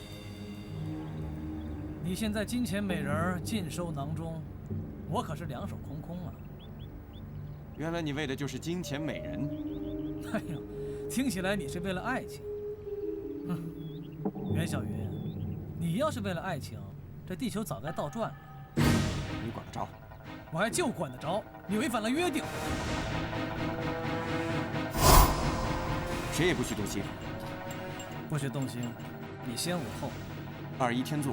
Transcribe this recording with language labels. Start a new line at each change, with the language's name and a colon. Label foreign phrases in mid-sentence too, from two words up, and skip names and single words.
Chinese: 你現在金錢美人盡收囊中，我可是兩手空空啊。原來你為的就是金錢美人。哎呦，聽起來你是為了愛情。袁小雲，你要是為了愛情，這地球早該倒轉了。你管得着？我还就管得着，你违反了约定。谁也不许动心。不许动心，你先我后。二一天作。